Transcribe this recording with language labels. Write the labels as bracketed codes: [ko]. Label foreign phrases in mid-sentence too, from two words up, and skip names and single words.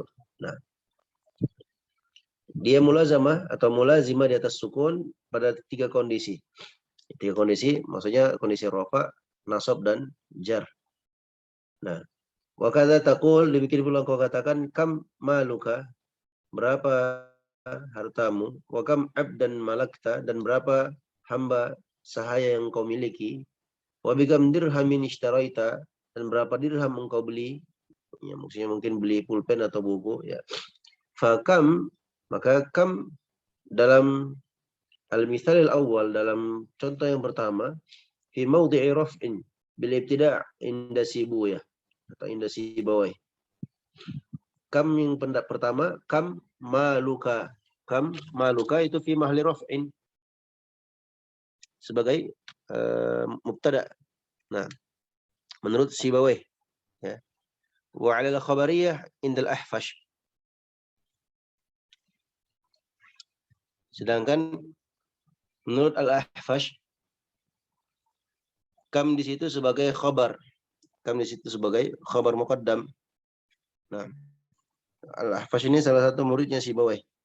[id] Nah, dia mulazamah atau mulazimah di atas sukun pada 3 kondisi. 3 kondisi maksudnya kondisi rafa, nasab, dan jar. Nah, [ar] وكذا تقول, [id] dibikin pula kau katakan [ar] كم مالك, [id] berapa hartamu, [ar] وكم عبدا ملكت, [id] dan berapa hamba sahaya yang kau miliki, [ar] وبكم درهما اشتريت, [id] dan berapa dirham engkau beli, ya maksudnya mungkin beli pulpen atau buku ya. [ar] فكم, [id] maka kam dalam [ar] المثال الأول, [id] dalam contoh yang pertama, [ar] في موضع رفع بالابتداء عند سيبويه atau عند سيبويه. [id] Kam yang pertama, [ar] كم مالك. كم مالك [id] itu [ar] في محل رفع [id] sebagai mubtada. Nah, menurut Sibawai ya. [ar] وعلى الخبرية عند الأخفش. [id] Sedangkan menurut al-ahfash kam di situ sebagai khabar. kam di situ sebagai [ar] خبر مقدم. [id] Nah, Al-Ahfash ini salah satu muridnya Sibawayh.